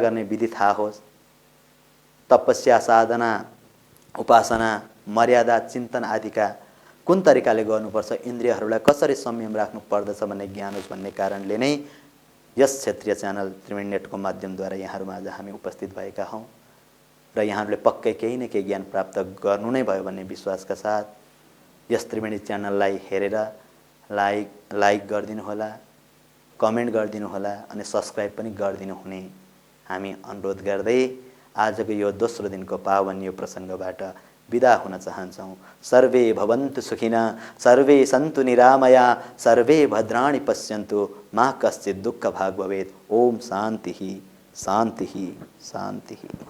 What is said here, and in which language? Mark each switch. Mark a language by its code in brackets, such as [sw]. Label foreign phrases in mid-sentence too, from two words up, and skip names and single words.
[ne] गर्ने विधि थाहा होस्, तपस्या, साधना, उपासना, मर्यादा, चिन्तन आदिका कुन तरिकाले गर्नुपर्छ, इन्द्रियहरूलाई कसरी संयम राख्नु पर्दछ भन्ने ज्ञान होस् भन्ने कारणले नै यस क्षेत्रीय च्यानल त्रिवेणी नेटको माध्यमद्वारा यहाँहरूमा आज हामी उपस्थित भएका हौँ र यहाँहरूले पक्कै केही न केही ज्ञान प्राप्त गर्नु नै भयो भन्ने विश्वासका साथ यस त्रिवेणी च्यानललाई हेरेर लाइक गरिदिनु होला, कमेन्ट गरिदिनु होला अनि सब्स्क्राइब पनि गरिदिनु हुने हामी अनुरोध गर्दै आजको यो दोस्रो दिनको पावन यो प्रसङ्गबाट बिदा हुन चाहन्छौँ। [sa] सर्वे भवन्तु सुखिनः, सर्वे सन्तु निरामया, सर्वे भद्राणि पश्यन्तु, मा कश्चित् दुःखभाग् भवेत्। ओम शान्तिः शान्तिः शान्तिः।